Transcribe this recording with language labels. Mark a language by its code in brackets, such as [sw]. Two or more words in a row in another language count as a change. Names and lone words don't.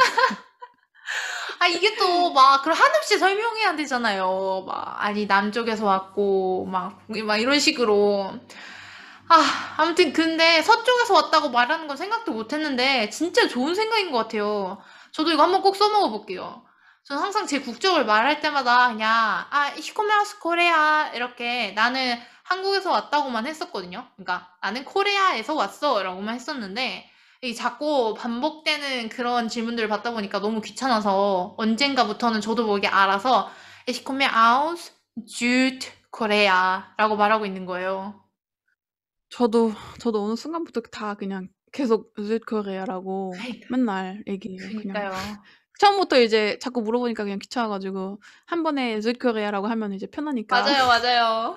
[ko] 이게 또 막 그걸 한없이 설명해야 되잖아요. 아니, 남쪽에서 왔고, 막 이런 식으로. 아무튼 근데 서쪽에서 왔다고 말하는 건 생각도 못 했는데 진짜 좋은 생각인 것 같아요. 저도 이거 한번 꼭 써먹어 볼게요. 저는 항상 제 국적을 말할 때마다 그냥 [de] ich komme aus Korea [ko] 이렇게 나는 한국에서 왔다고만 했었거든요. 그러니까 나는 코리아에서 왔어 라고만 했었는데 이 자꾸 반복되는 그런 질문들을 받다 보니까 너무 귀찮아서 언젠가부터는 저도 모르게 알아서 [de] ich komme aus Südkorea [ko] 라고 말하고 있는 거예요. 저도 어느 순간부터 다 그냥 계속 "südkorea라고 그러니까. 맨날 얘기해요 그냥. 그니까요. 처음부터 이제 자꾸 물어보니까 그냥 귀찮아 가지고 한 번에 "südkorea라고 하면 이제 편하니까.